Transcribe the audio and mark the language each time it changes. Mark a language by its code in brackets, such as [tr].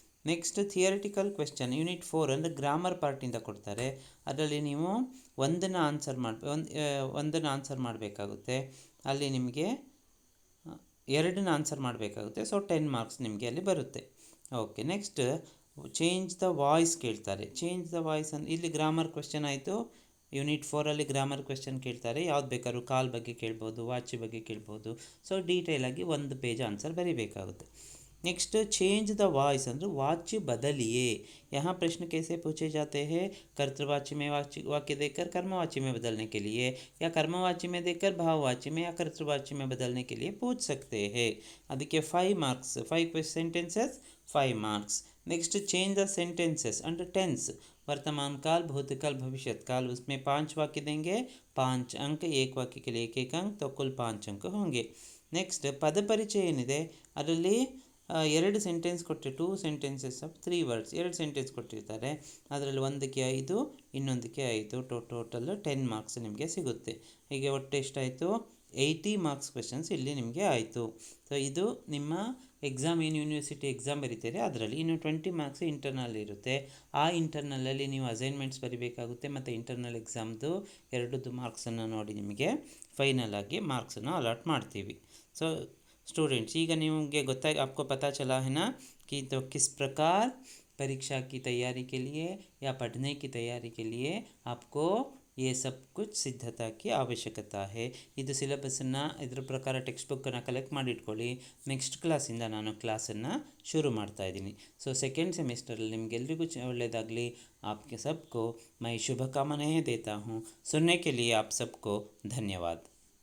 [kn] Next theoretical question unit 4 ಅಂದರೆ grammar ಪಾರ್ಟಿಂದ ಕೊಡ್ತಾರೆ, ಅದರಲ್ಲಿ ನೀವು ಒಂದನ್ನು ಆನ್ಸರ್ ಮಾಡಬೇಕಾಗುತ್ತೆ, ಅಲ್ಲಿ ನಿಮಗೆ 2ನ್ನ ಆನ್ಸರ್ ಮಾಡಬೇಕಾಗುತ್ತೆ। ಸೊ 10 ಮಾರ್ಕ್ಸ್ ನಿಮಗೆ ಅಲ್ಲಿ ಬರುತ್ತೆ। Okay, next change the voice ಕೇಳ್ತಾರೆ। ಚೇಂಜ್ ದ ವಾಯ್ಸ್ ಅಂದರೆ ಇಲ್ಲಿ ಗ್ರಾಮರ್ ಕ್ವೆಶ್ಚನ್ ಆಯಿತು। ಯೂನಿಟ್ 4ಅಲ್ಲಿ ಗ್ರಾಮರ್ ಕ್ವೆಶ್ಚನ್ ಕೇಳ್ತಾರೆ, ಯಾವ್ದು ಬೇಕಾದ್ರೂ ಕಾಲ್ ಬಗ್ಗೆ ಕೇಳ್ಬೋದು, ವಾಚ್ ಬಗ್ಗೆ ಕೇಳ್ಬೋದು। So ಡೀಟೇಲಾಗಿ 1 page answer ಬರೀಬೇಕಾಗುತ್ತೆ। [hi] Next change the voice [kn] ಅಂದರೆ [hi] वाच्य बदलिए। यहाँ प्रश्न कैसे पूछे जाते हैं? कर्तृवाच्य में वाक्य देकर कर्मवाच्य में बदलने के लिए, या कर्मवाच्य में देकर भाववाच्य में या कर्तृवाच्य में बदलने के लिए पूछ सकते हैं। [kn] ಅದಕ್ಕೆ 5 marks, [hi] 5 sentences 5 marks. Next change the sentences under tense, वर्तमान काल, भूतकाल, भविष्यत काल, उसमें 5 वाक्य देंगे, 5 अंक, एक वाक्य के लिए 1 अंक, तो कुल 5 अंक होंगे। नेक्स्ट पद परिचय [kn] ಏನಿದೆ ಅದರಲ್ಲಿ 2 ಸೆಂಟೆನ್ಸ್ ಕೊಟ್ಟರೆ 2 ಸೆಂಟೆನ್ಸಸ್ ಆಫ್ 3 ವರ್ಡ್ಸ್, 2 ಸೆಂಟೆನ್ಸ್ ಕೊಟ್ಟಿರ್ತಾರೆ, ಅದರಲ್ಲಿ ಒಂದಕ್ಕೆ 5 ಇನ್ನೊಂದಕ್ಕೆ 5, ಟೋಟಲ್ 10 ಮಾರ್ಕ್ಸ್ ನಿಮಗೆ ಸಿಗುತ್ತೆ। ಹೀಗೆ ಒಟ್ಟು ಎಷ್ಟಾಯಿತು? 80 ಮಾರ್ಕ್ಸ್ ಕ್ವೆಶನ್ಸ್ ಇಲ್ಲಿ ನಿಮಗೆ ಆಯಿತು। ಸೊ ಇದು ನಿಮ್ಮ ಎಕ್ಸಾಮ್, ಏನು ಯೂನಿವರ್ಸಿಟಿ ಎಕ್ಸಾಮ್ ಬರೀತೀರಿ ಅದರಲ್ಲಿ ಇನ್ನು 20 ಮಾರ್ಕ್ಸ್ ಇಂಟರ್ನಲ್ ಇರುತ್ತೆ। ಆ ಇಂಟರ್ನಲಲ್ಲಿ ನೀವು ಅಸೈನ್ಮೆಂಟ್ಸ್ ಬರೀಬೇಕಾಗುತ್ತೆ, ಮತ್ತು ಇಂಟರ್ನಲ್ ಎಕ್ಸಾಮ್ದು 2 ಮಾರ್ಕ್ಸನ್ನು ನೋಡಿ ನಿಮಗೆ ಫೈನಲ್ ಆಗಿ ಮಾರ್ಕ್ಸನ್ನು ಅಲಾಟ್ ಮಾಡ್ತೀವಿ। [hi] ಸೊ स्टूडेंट्स [kn] ಈಗ ನಿಮಗೆ ಗೊತ್ತಾಗಿ [hi] आपको पता चला है ना कि तो किस प्रकार परीक्षा की तैयारी के लिए या पढ़ने की तैयारी के लिए आपको ये सब कुछ [kn] ಸಿದ್ಧತಾ [hi] की [kn] ಅವಶ್ಯಕತೆ [hi] है। [kn] ಇದು ಸಿಲೆಬಸ್ಸನ್ನು ಇದರ ಪ್ರಕಾರ ಟೆಕ್ಸ್ಟ್ ಬುಕ್ಕನ್ನು ಕಲೆಕ್ಟ್ ಮಾಡಿಟ್ಕೊಳ್ಳಿ, ನೆಕ್ಸ್ಟ್ ಕ್ಲಾಸಿಂದ ನಾನು ಕ್ಲಾಸನ್ನು ಶುರು ಮಾಡ್ತಾ ಇದ್ದೀನಿ। ಸೊ ಸೆಕೆಂಡ್ ಸೆಮಿಸ್ಟರಲ್ಲಿ ನಿಮಗೆಲ್ಲರಿಗೂ ಒಳ್ಳೆಯದಾಗಲಿ। [hi] आपके सबको मैं शुभकामनाएं देता हूँ। सुनने के लिए आप सबको धन्यवाद।